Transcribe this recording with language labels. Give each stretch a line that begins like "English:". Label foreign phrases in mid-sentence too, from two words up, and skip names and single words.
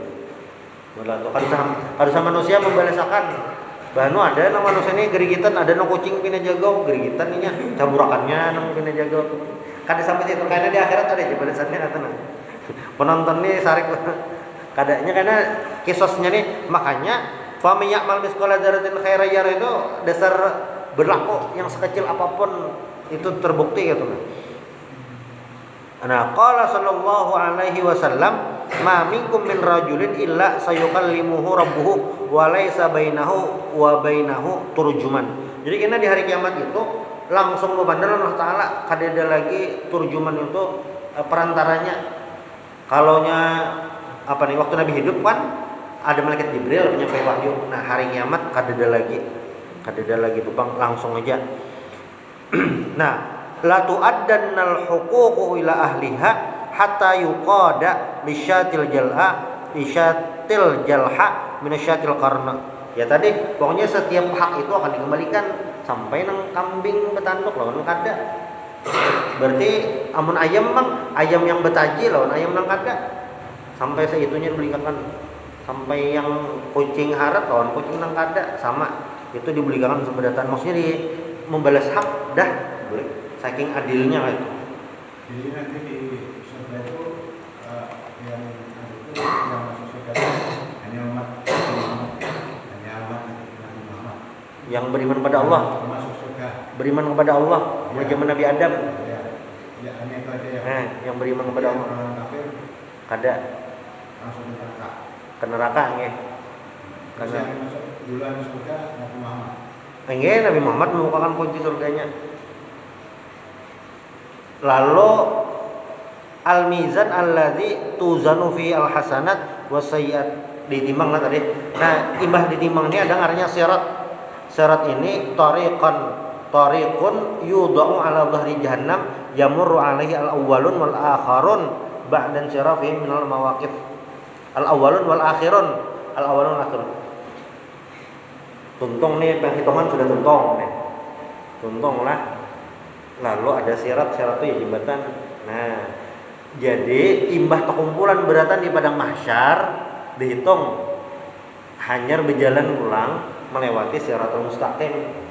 Banjar: Mudah tuh kada sama manusia membalasakan. Bahnu ada nang manusia ini gerigitan, ada nang kucing pina jagau gerigitan nya caburakannya nang pina jagau. Kada sampai situ karena di akhirat ada aja balasannya atau nang. Penonton nih sarik kadanya karena kisosnya nih, makanya
Arabic: فمن يعمل مثقال ذرة خيرا يره
Banjar: itu dasar berlaku yang sekecil apapun itu terbukti gitu. Nah,
Arabic: قال صلى الله عليه وسلم، ما منكم من رجل إلا سيكلمه ربه وليس بينه وبينه ترجمان.
Banjar: Jadi kena di hari kiamat itu langsung bebandaran Allah taala kada ada lagi turjuman itu perantaranya. Kalaunya apa nih waktu Nabi hidup kan ada malaikat Jibril penyampai wahyu. Nah hari kiamat kadeda lagi tupang langsung aja.
Arabic: Nah, لتؤدن الحقوق إلى أهلها حتى يقاد للشاة الجلحاء من الشاة القرناء.
Banjar: Ya tadi pokoknya setiap hak itu akan dikembalikan sampai nang kambing betanduk lawan kada. Berarti amun ayam yang betaji lawan ayam nang kada. Sampai seitunya dibelikan, sampai yang kucing harat lawan kucing nang kada sama itu dibelikan sebedatan, maksudnya di membalas hak dah boleh saking adilnya itu. Jadi nanti di surga itu yang masuk surga hanya umat Nabi Muhammad Yang beriman pada Allah, masuk surga. beriman kepada Allah, Ya. zaman Nabi Adam. Ya hanya itu aja ya. Yang beriman kepada Allah Orang kafir kada langsung neraka. ke neraka nggih. Terus yang masuk duluan surga Nabi Muhammad. Nggih, Nabi Muhammad membukakan kunci surganya.
Arabic: Lalu الميزان الذي توزن في الحسنات والسيئات,
Banjar: ditimbang lah tadi. Nah, imbah ditimbang ini ada ngarannya sirat.
Arabic: Sirat ini طريق يوضع على ظهر جهنم يمر عليه الأولون والآخرون بعد انصرافهم من المواقف. الأولون والآخرون، الأولون والآخرون.
Banjar: Tuntung nih, penghitungan sudah tuntung nih. Tuntung lah. Lalu ada sirat itu ya jembatan. Nah, jadi imbah perkumpulan beratan di padang mahsyar dihitung hanya berjalan pulang melewati
Arabic: الصراط المستقيم.